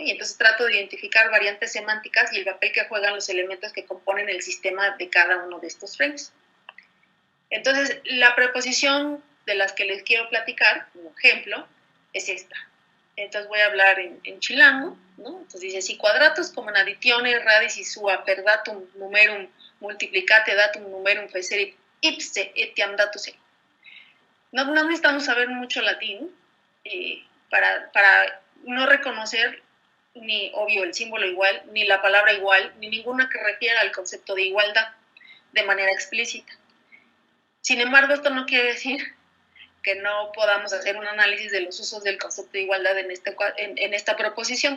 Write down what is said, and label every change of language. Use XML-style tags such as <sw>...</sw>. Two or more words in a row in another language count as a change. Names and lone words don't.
<es>Y entonces trato de identificar variantes semánticas y el papel que juegan los elementos que componen el sistema de cada uno de estos frames. Entonces, la preposición de las que les quiero platicar, como ejemplo, es esta. Entonces voy a hablar en chilango. ¿no? Entonces dice,</es> <la>si quadratus cum additione radici sua per datum numerum multiplicate datum numerum fecerit ipse etiam datus.</la> <es>No necesitamos saber mucho latín para no reconocer ni, obvio, el símbolo igual, ni la palabra igual, ni ninguna que refiera al concepto de igualdad de manera explícita. Sin embargo, esto no quiere decir que no podamos hacer un análisis de los usos del concepto de igualdad en esta proposición.</es>